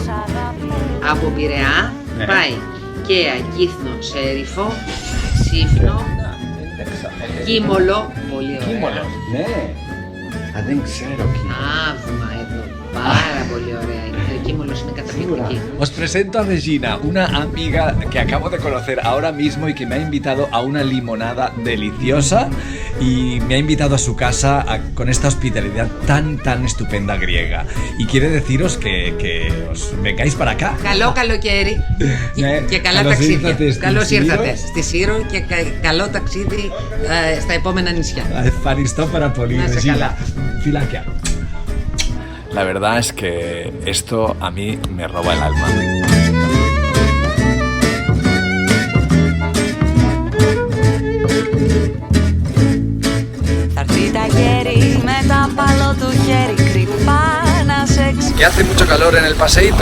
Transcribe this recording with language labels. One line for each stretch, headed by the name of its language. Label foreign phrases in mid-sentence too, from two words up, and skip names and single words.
Greek: Από Πειραιά πάει Καία, Κύθνο, Σέριφο, Σύφνο, Κίμολο, πολύ ωραία. Κίμολο, ναι. Δεν ξέρω Κίμολο. Άβμα εδώ, πάρα πολύ ωραία. Ο Κίμολος είναι καταπληκτική.
Spanish: Os presento a Regina, una amiga que acabo de conocer ahora mismo y que me ha invitado a una limonada deliciosa y me ha invitado a su casa con esta hospitalidad tan estupenda griega. Y quiere deciros que os vengáis para acá.
Greek: Καλό καλοκαίρι και καλά ταξίδια. Καλώς ήρθατε στη Σύρο και καλό ταξίδι στα επόμενα νησιά. Ευχαριστώ πάρα πολύ, Regina. Φιλάκια.
Spanish: La verdad es que esto a mí me roba el alma. ¿Que hace mucho calor en el paseíto?